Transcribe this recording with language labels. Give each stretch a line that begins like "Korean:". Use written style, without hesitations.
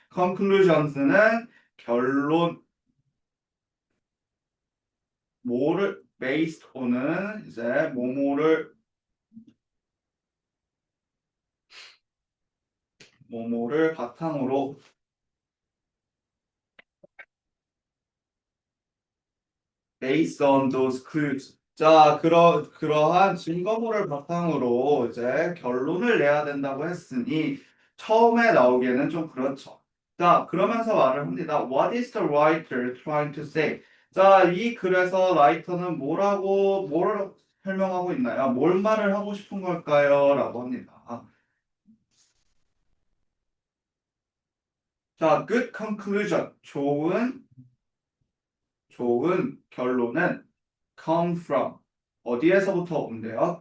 Korean: conclusions는 결론, 뭐를 based on은 이제 뭐뭐를 바탕으로
English: based on those clues.
Korean: 자, 그러한 증거물을 바탕으로 이제 결론을 내야 된다고 했으니 처음에 나오기에는 좀 그렇죠. 자, 그러면서 말을 합니다.
English: What is the writer trying to say?
Korean: 자, 이 글에서 라이터는 뭘 설명하고 있나요? 뭘 말을 하고 싶은 걸까요? 라고 합니다. 자,
English: good conclusion.
Korean: 좋은 결론은
English: come from
Korean: 어디에서부터 온대요?